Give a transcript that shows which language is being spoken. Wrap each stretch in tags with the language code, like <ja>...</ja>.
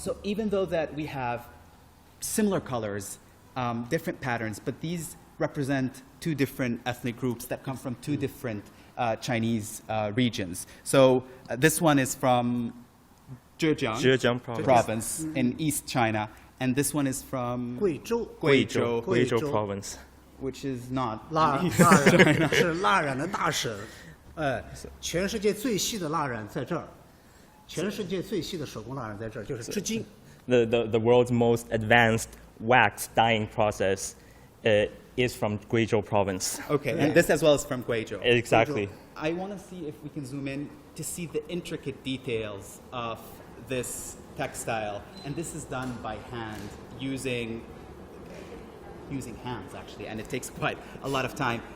<en>So even though that we have similar colors, different patterns, but these represent two different ethnic groups that come from two different Chinese regions. So this one is from Zhejiang province in East China, and this one is from</en> <zh>贵州</zh> <en>Guizhou province. which is not</en> <zh>蜡</zh> <en>East</en> <zh>染是蜡染的大省，全世界最细的蜡染在这儿，全世界最细的手工蜡染在这儿，就是织金。</zh> <en>The world's most advanced wax dyeing process is from Guizhou province. Okay, and this as well is from Guizhou. Exactly. I want to see if we can zoom in to see the intricate details of this textile, and this is done by hand using hands actually, and it takes quite a lot of time.</en>